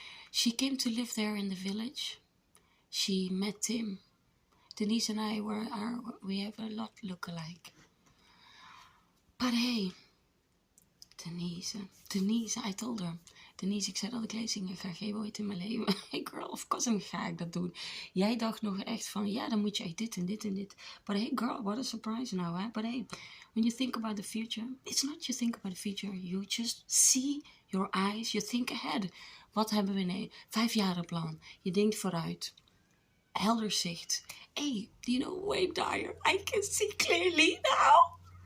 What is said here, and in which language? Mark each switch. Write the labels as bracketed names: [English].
[English] She came to live there in the village. She met him. Denise and I we have a lot look alike. But hey, Denise, I told her. [Dutch] Denise, ik zei dat ik lezingen ga geven ooit in mijn leven. [English] Hey girl, of course [Dutch] ga ik dat doen. Jij dacht nog echt van, ja, dan moet je echt dit en dit en dit. [English] But hey girl, what a surprise now, hè? But hey, when you think about the future, it's not you think about the future. You just see your eyes, you think ahead. [Dutch] Wat hebben we? Nee, 5-jarenplan. Je denkt vooruit. Helder zicht. [English] Hey, do you know Wayne Dyer? I can see clearly now.